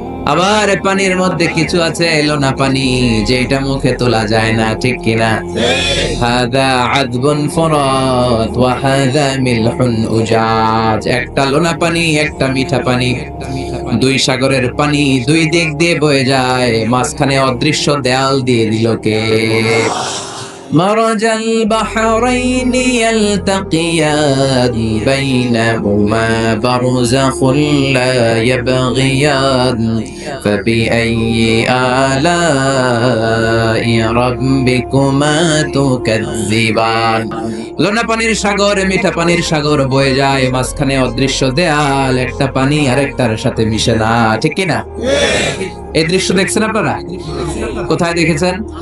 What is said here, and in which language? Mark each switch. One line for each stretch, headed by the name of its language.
Bangla: আবার পানির মধ্যে কিছু আছে লোনা পানি, যেটা মুখে তোলা যায় না, ঠিক কিনা?
Arabic: হাদা আযবুন ফুরাত ওয়া হাদা মিলহুন উজাজ।
Bangla: একটা লোনা পানি, একটা মিঠা পানি, দুই সাগরের পানি দুই দিক দিয়ে বয়ে যায়, মাঝখানে অদৃশ্য দেয়াল দিয়ে দিল কে?
Arabic: مرج البحرين يلتقيان بينهما برزخ لا يبغيان فبأي آلاء ربكما تكذبان।
Bangla: লোনা পানির সাগর, মিঠা পানির সাগর বয়ে যায়, মাঝখানে অদৃশ্য দেয়াল, একটা পানি আরেকটার সাথে মিশে না, ঠিক কি না? এই দৃশ্য দেখছেন আপনারা? কোথায় দেখেছেন?